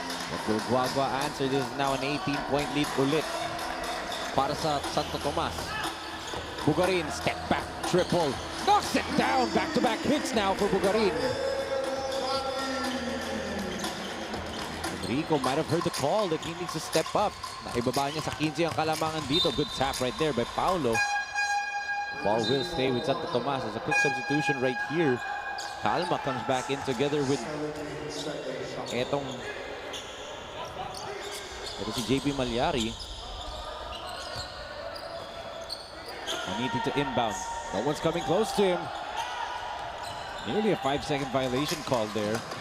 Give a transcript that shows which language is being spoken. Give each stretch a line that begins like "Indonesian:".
English: But will Guagua answer? This is now an 18-point lead
Filipino: ulit para sa
English: Santo Tomas. Bugarin, step back, triple. Knocks it down. Back-to-back hits now for Bugarin. Enrico might have heard the call that he needs to step up.
Filipino: Naibaba niya sa 15 ang kalamangan dito.
English: Good tap right there by Paulo. Ball will stay with Santo Tomas. There's a quick substitution right here. Calma comes back in together with
Filipino: etong si
English: JP Malyari. Maniti to inbound. No one's coming close to him. Nearly a 5-second violation called there.